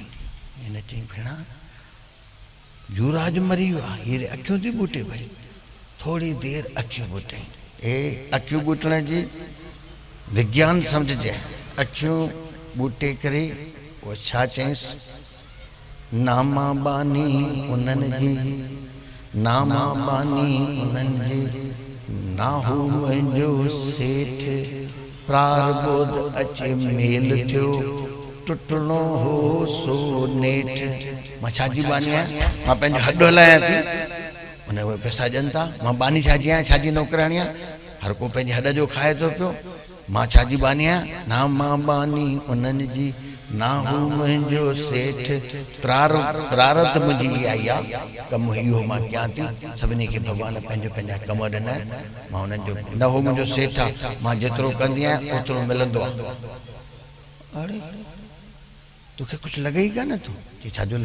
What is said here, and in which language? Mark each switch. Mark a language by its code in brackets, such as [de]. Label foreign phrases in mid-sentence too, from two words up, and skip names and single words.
[sd] हिन चई भेणा युवराज मरी वियो आहे, हीअ अखियूं थी ॿूटे भई। थोरी देरि अखियूं ॿूटई। हे अखियूं ॿूटण जी विज्ञान सम्झजे। अखियूं ॿूटे करे उहो छा चयईंसि, नामा बानी उन्हनि जी, नामा बानी उन्हनि जी, नाहू मुंहिंजो सेठ, प्रारबोध अचे मेल थियो, टुटणो हो सो नेठ। मां छाजी बानी आहियां, मां पंहिंजो हॾु हलायां थी, उन उहे पैसा ॾियनि था। मां बानी छाजी आहियां, छाजी नौकराणी आहियां, हर को पंहिंजे हॾ जो खाए थो पियो। मां छाजी बानी आहियां, ना मां बानी उन्हनि जी, ना हू मुंहिंजो सेठ, प्रारब्ध मुंहिंजी इहा ई आहे, कमु इहो मां कयां थी। सभिनी खे भॻवान पंहिंजा पंहिंजा कम ॾिना आहिनि, मां उन्हनि जो न हो मुंहिंजो सेठ आहे, मां जेतिरो कंदी आहियां ओतिरो मिलंदो आहे। अड़े तोखे कुझु लॻे ई कान थो, चई छाजो लॻे।